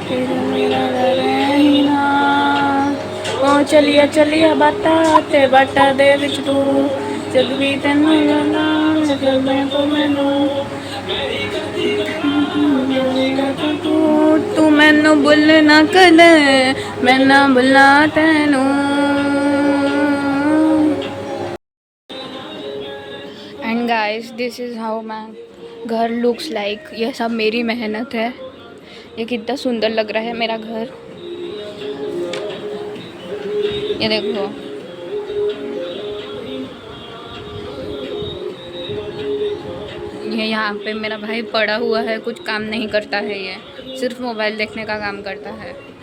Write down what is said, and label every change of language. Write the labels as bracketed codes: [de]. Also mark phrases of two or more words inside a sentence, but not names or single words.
[pa] ਫਿਰ ਮੇਰਾ ਰਹਿਣਾ ਓ ਚੱਲਿਆ ਚੱਲਿਆ ਬਾਟਾ ਬਾਟਾ ਦੇ ਵਿਚ ਤੂ ਜਗ ਭੀ ਤੈਨੂੰ ਜਾਣਾ ਜਗ ਮੈਂ ਤੋ ਮੈਨੂੰ ਤੂ ਮੈਨੂੰ ਭੁੱਲ ਨਾ ਕਦੇ ਮੈਂ ਨਾ ਭੁੱਲਾਂ ਤੈਨੂੰ। [en] And guys this is how my घर looks like। [hi] ये सब मेरी मेहनत है। ये कितना सुंदर लग रहा है मेरा घर, ये देखो। ये यहाँ पे मेरा भाई पड़ा हुआ है, कुछ काम नहीं करता है, ये सिर्फ मोबाइल देखने का काम करता है।